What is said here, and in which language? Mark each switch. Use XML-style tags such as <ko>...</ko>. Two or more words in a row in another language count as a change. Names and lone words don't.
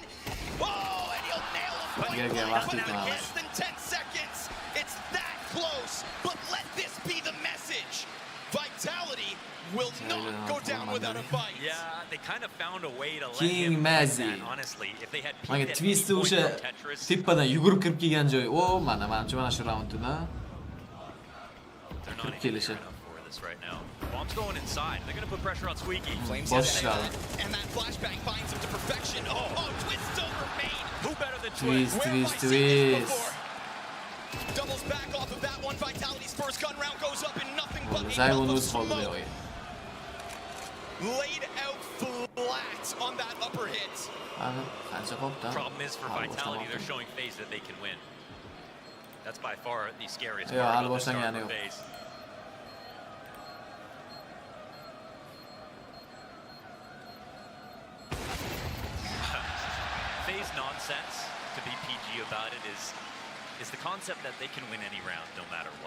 <en>Oh, and he'll nail him point blank, but in less than 10 seconds. It's that close, but let this be the message. Vitality will not go down without a fight. Yeah, they kind of found a way to let King him Mezzi. that, honestly. If they had</en> <uz>Mana</uz> <en>peeked at twist any point</en> <uz>o'sha from Tetris, teppadan yugurib kirib kelgan joy. O, mana shu raundda</uz> <en>they're not</en> <uz>kirib kelishi.</uz> <en>enough for this right now. Bomb's going inside. They're going to put pressure on Squeaky.</en> <uz>Boshladi.</uz> <en>And that flashbang finds him to perfection. Oh, twist over main. Who better than Twist. Doubles back off of that one. Vitality's first gun round goes up in nothing but a Zayvon puff of</en> <uz>o'z qoldi</uz> <en>smoke.</en> <uz>bu yo'q.</uz> <en>Laid out flat on that upper hit.</en> <uz>Qancha qoldi?</uz> <en>Problem is for Vitality, they're showing FaZe that they can win. That's by far the scariest Yeah, part</en> <uz>hali</uz> <en>about the start</en> <uz>boshlangani</uz> <en>for</en> <uz>yo'q.</uz> <en>FaZe. FaZe nonsense, to be PG about it, is the concept that they can win any round no matter what.</en>